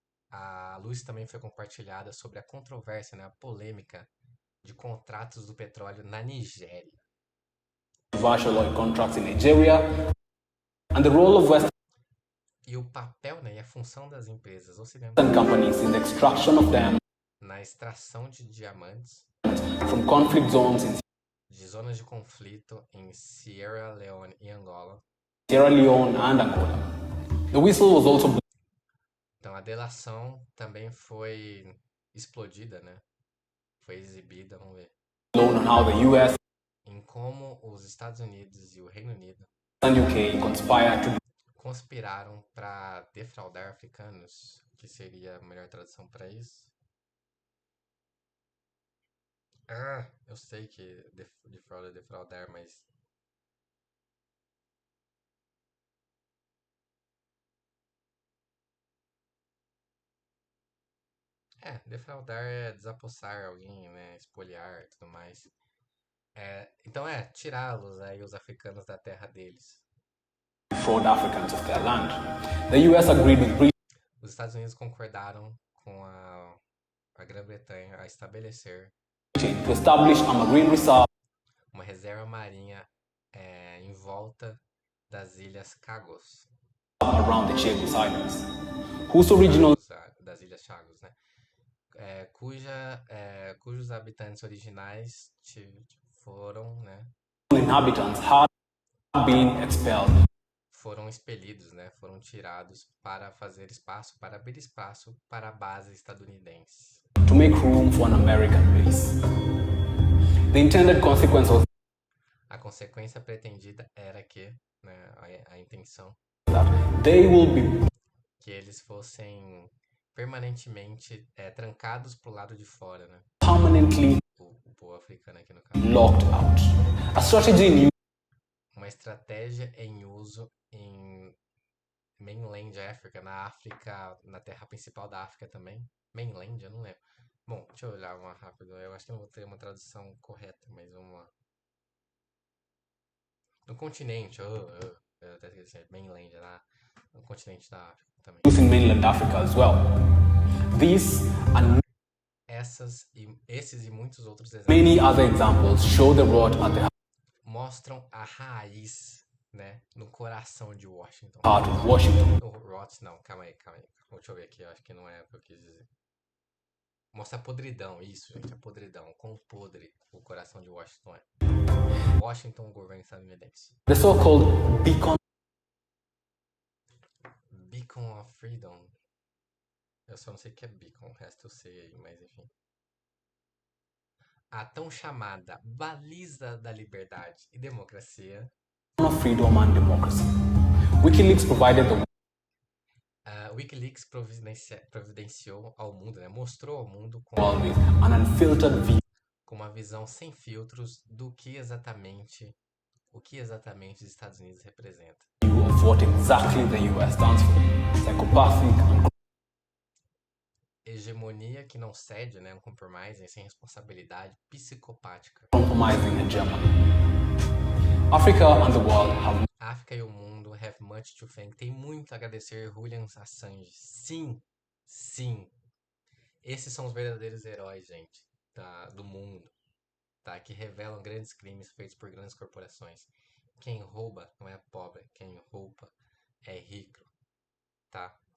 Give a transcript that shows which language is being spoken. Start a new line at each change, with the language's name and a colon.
Portuguese: A luz também foi compartilhada sobre a controvérsia, né, a polêmica de contratos do petróleo na Nigéria.
English: controversial oil contracts in Nigeria and the role of Western
Portuguese: E o papel, né, e a função das empresas ocidentais
English: companies in the extraction of them
Portuguese: na extração de diamantes
English: from conflict zones in
Portuguese: de zonas de conflito em Sierra Leone e Angola.
English: Sierra Leone and Angola. The whistle was also
Portuguese: Então a delação também foi explodida, né? Foi exibida, vamos ver,
English: blown on how the US
Portuguese: em como os Estados Unidos e o Reino Unido
English: and UK conspired to
Portuguese: conspiraram para defraudar africanos, que seria a melhor tradução para isso. Eu sei que defraudar é defraudar, mas defraudar é desapossar alguém, né? Espoliar e tudo mais. Então tirá-los aí, os africanos da terra deles.
English: defraud Africans of their land. The US agreed with Britain
Portuguese: Os Estados Unidos concordaram com a Grã-Bretanha a estabelecer
English: to establish a marine reserve
Portuguese: uma reserva marinha em volta das Ilhas Chagos.
English: around the Chagos Islands, whose original
Portuguese: Das Ilhas Chagos, né? Cujos habitantes originais foram, né?
English: inhabitants had been expelled.
Portuguese: Foram expelidos, né? Foram tirados para abrir espaço para a base estadunidense.
English: To make room for an American base. The intended consequence was
Portuguese: A consequência pretendida era que, né, a intenção,
English: that they will be
Portuguese: que eles fossem permanentemente trancados pro lado de fora, né?
English: permanently
Portuguese: O povo africano aqui no caso.
English: locked out. A strategy in
Portuguese: Uma estratégia em uso em mainland África, na África, na terra principal da África também. Mainland, eu não lembro. Bom, deixa eu olhar uma rápido. Eu acho que não vou ter uma tradução correta, mas vamos lá. No continente, eu até esqueci, mainland, no continente da África também.
English: use in mainland Africa as well. These and
Portuguese: Esses e muitos outros exemplos
English: many other examples show the rot at the
Portuguese: mostram a raiz, né, no coração de Washington.
English: heart of Washington.
Portuguese: O rot, não, calma aí. Deixa eu ver aqui, eu acho que não é o que eu quis dizer. Mostra a podridão, isso, gente, a podridão. Quão podre o coração de Washington é. Washington, governo estadunidense.
English: The so-called Beacon of Freedom.
Portuguese: Eu só não sei o que é beacon, o resto eu sei aí, mas enfim. A tão chamada baliza da liberdade e democracia.
English: of freedom and democracy. WikiLeaks provided the
Portuguese: WikiLeaks providenciou ao mundo, né, mostrou ao mundo
English: world with an unfiltered view
Portuguese: com uma visão sem filtros do que exatamente os Estados Unidos representa.
English: of what exactly the US stands for. Psychopathic and
Portuguese: Hegemonia que não cede, né, um compromise, sem responsabilidade, psicopática.
English: compromising hegemony. Africa and the world have
Portuguese: África e o mundo
English: have much to thank.
Portuguese: Tem muito a agradecer Julian Assange. Sim, sim. Esses são os verdadeiros heróis, gente, do mundo, tá? Que revelam grandes crimes feitos por grandes corporações. Quem rouba não é pobre, quem rouba é rico, tá?